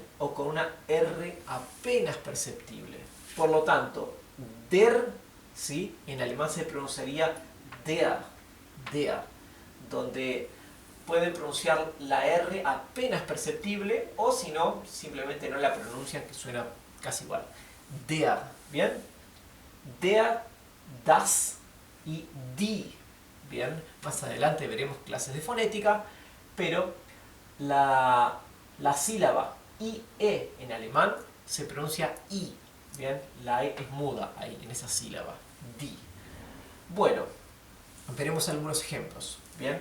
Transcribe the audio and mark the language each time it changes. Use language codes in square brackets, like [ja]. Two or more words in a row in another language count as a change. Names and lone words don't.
[es] O con una R apenas perceptible. Por lo tanto, der, ¿sí? En alemán se pronunciaría der, donde pueden pronunciar la R apenas perceptible, o si no, simplemente no la pronuncian, que suena casi igual. Der, ¿bien? [de] Der, das [es] y die, ¿bien? Más adelante veremos clases de fonética, pero la sílaba IE en alemán se pronuncia I, ¿bien? La E es muda ahí, en esa sílaba, die. Bueno, veremos algunos ejemplos, ¿bien?